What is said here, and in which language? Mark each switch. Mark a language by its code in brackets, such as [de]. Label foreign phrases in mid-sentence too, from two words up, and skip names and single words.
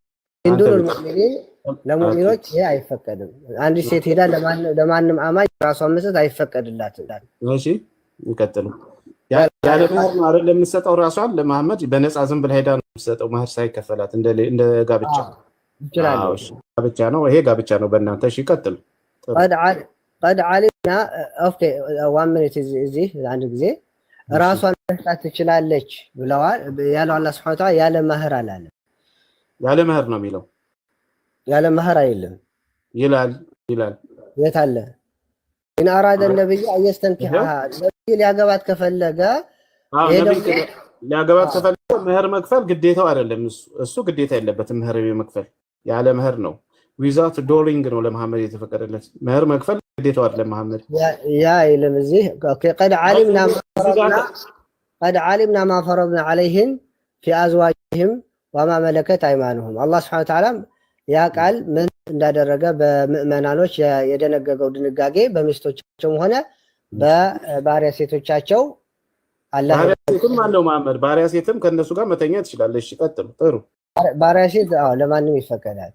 [am] ለሙእሚኖች ይሄ አይፈቀድም። አንድ ሴት ሄዳ ለማንም አማኝ ራሷን መስጠት አይፈቀድላትም። እሺ ይቀጥሉ። ያለ መህር ነው አይደል የምትሰጠው ራሷን ለመሐመድ በነፃ ዝም ብላ ሄዳ ነው የምትሰጠው መህር ሳይከፈላት እንደ ጋብቻ ይችላል። ጋብቻ ነው ይሄ ጋብቻ ነው በእናንተ። እሺ ይቀጥሉ። [ar] قد علمنا [en] okay one minute [am] እዚህ አንድ ጊዜ ራሷን መስጠት ትችላለች ብለዋል ያለው አላህ [ar] سبحانه وتعالى [am] ያለ መህር አላለ። ያለ መህር ነው የሚለው ያለ መህር አይልም ይላል የት አለ? [ar] إن أراد النبي أن يستنكحها [am] ነብይ ሊያገባት ከፈለገ መህር መክፈል ግዴታው አይደለም። እሱ ግዴታ የለበትም መህር መክፈል ያለ መህር ነው። [en] without dowering [am] ነው ለመሐመድ የተፈቀደለት። መህር መክፈል ግዴታው አይደለም መሐመድ ያ ይለም እዚህ [ar] قد علمنا ما فرضنا عليهم في أزواجهم وما ملكت أيمانهم الله سبحانه وتعالى [am] ያ ቃል ምን እንዳደረገ በምእመናኖች የደነገገው ድንጋጌ በሚስቶቻቸውም ሆነ በባሪያ ሴቶቻቸው አላህ ሴትም አለው መሐመድ ባሪያ ሴትም ከነሱ ጋር መተኛት ይችላል። እሺ ቀጥሉ። ጥሩ ባሪያ ሴት ለማንም ይፈቀዳል።